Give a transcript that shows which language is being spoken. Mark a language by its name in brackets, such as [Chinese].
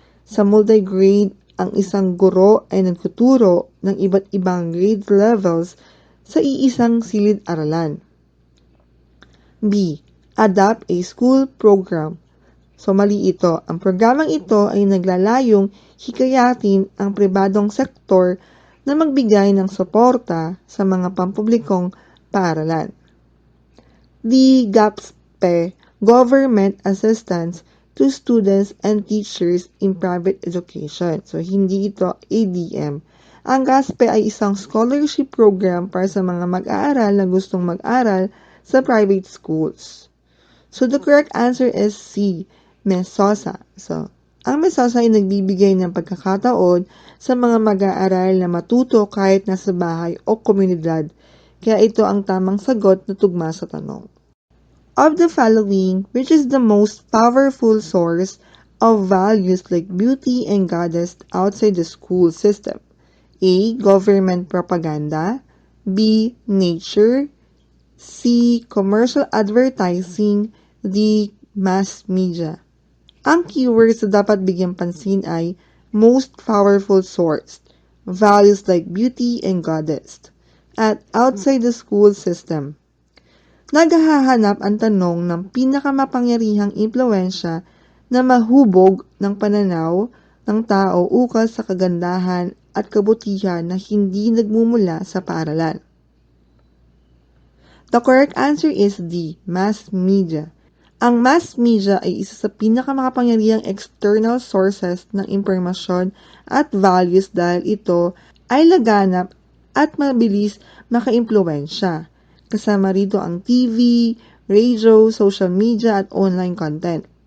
[Filipino] Sa multi-grade, ang isang guro ay nagtuturo ng iba't ibang [English] grade levels [Filipino] sa iisang silid-aralan. B. [English] Adapt a School Program. [Filipino] So mali ito. Ang programang ito ay naglalayong hikayatin ang pribadong sektor na magbigay ng suporta sa mga pampublikong paaralan. [English] D. GASPE, Government Assistance to Students and Teachers in Private Education. [Filipino] So, hindi ito ADM. Ang GASPE ay isang [English] scholarship program [Filipino] para sa mga mag-aaral na gustong mag-aral sa [English] private schools. So, the correct answer is C, Mesosa. [Filipino] So, ang Mesosa ay nagbibigay ng pagkakataon sa mga mag-aaral na matuto kahit nasa bahay o komunidad. Kaya ito ang tamang sagot na tugma sa tanong. [English] Of the following, which is the most powerful source of values like beauty and goddess outside the school system? A. Government propaganda. B. Nature. C. Commercial advertising. D. Mass media. [Filipino] Ang keywords na dapat bigyang pansin ay [English] most powerful source, values like beauty and goddess, at outside the school system. [Filipino] Naghahanap ang tanong ng pinakamakapangyarihang impluwensya na mahubog ng pananaw ng tao ukol sa kagandahan at kabutihan na hindi nagmumula sa paaralan. [English] The correct answer is D, mass media. [Filipino] Ang mass media ay isa sa pinakamakapangyarihang [English] external sources [Filipino] ng impormasyon at [English] values [Filipino] dahil ito ay laganap at mabilis makaimpluwensya. Kasama rito ang TV, radio, [English] social media [Filipino] at [English] online content.